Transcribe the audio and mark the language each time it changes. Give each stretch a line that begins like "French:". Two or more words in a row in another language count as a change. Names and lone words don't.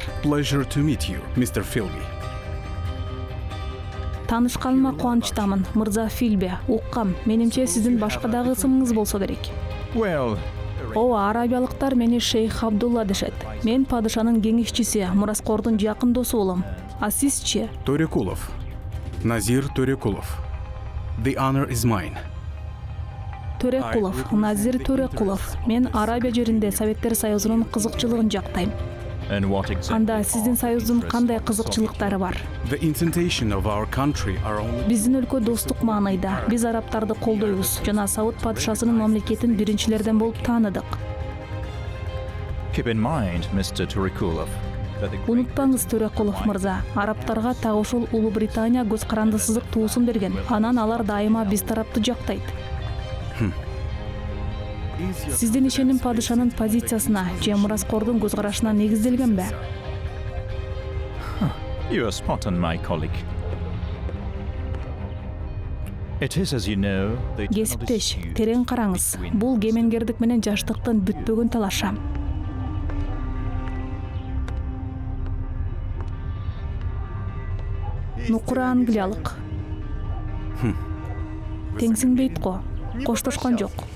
English: Pleasure to meet you, Mr. Philby.
Kyrgyz: Таанышканыма кубанычтамын, мырза Филби. Уккам, менимче сиздин башка дагы ысымыңыз болсо керек.
English: Well,
Kyrgyz: Ооба, арабиялыктар мени Шейх Абдулла дешет. Мен падышанын кеңешчиси, Мураскордун жакын досу болом. А сизчи? Төрөкулов. Назир Төрөкулов.
English: The honor is mine.
Kyrgyz: Төрөкулов, Назир Төрөкулов. Мен Арабия жеринде Советтер Союзунун кызыкчылыгын жактайм.
English: and what exactly
Kyrgyz: Анда сиздин союздун кандай кызыкчылыктары бар?
English: The intention of our country are only...
Kyrgyz: Биздин өлкө достук маанайда. Биз арабтарды колдойбуз жана Сауд падышасынын мамлекетин биринчилерден болуп тааныдык.
English: Keep in mind, Mr. Turikulov, that the
Kyrgyz: Унутпаңыз, Төрөкулов мырза, арабтарга так ошол Улуу Британия көз карандысыздык туусун берген. Анан алар дайыма биз тарапты жактайт. Сиздин ишеним падышанын позициясына же Мураскордун көз карашына негизделгенби?
English: you are spot on, my colleague. It is, as you know, the eternal
Kyrgyz: Кесиптеш,
English: dispute
Kyrgyz: терең караңыз.
English: between
Kyrgyz: Бул кемеңгердик менен жаштыктын бүтпөгөн талашы. Нукура англиялык. Теңсиңбейт го. Коштошкон жок.